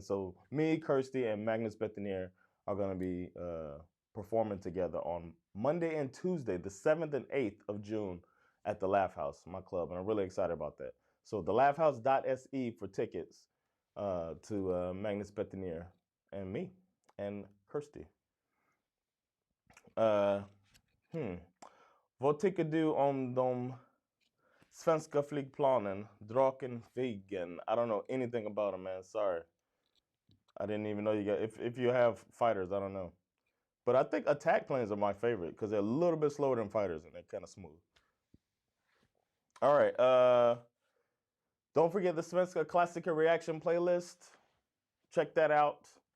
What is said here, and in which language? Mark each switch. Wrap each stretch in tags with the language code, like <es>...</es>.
<en>So me, Kirsty, and Magnus Bethenir are going to be performing together on Monday and Tuesday, the 7th and 8th of June at the Laugh House, my club, and I'm really excited about that. So thelaughhouse.se for tickets to Magnus Bethenir and me and Kirsty.</en> <sv>Vad tycker du om de svenska flygplanen? Draken, Viggen.</sv> <en>I don't know anything about them, man. Sorry. I didn't even know you got, if you have fighters, I don't know. But I think attack planes are my favorite because they're a little bit slower than fighters and they're kind of smooth. All right. Don't forget the Svenska Klassiker Reaction playlist. Check that out.</en>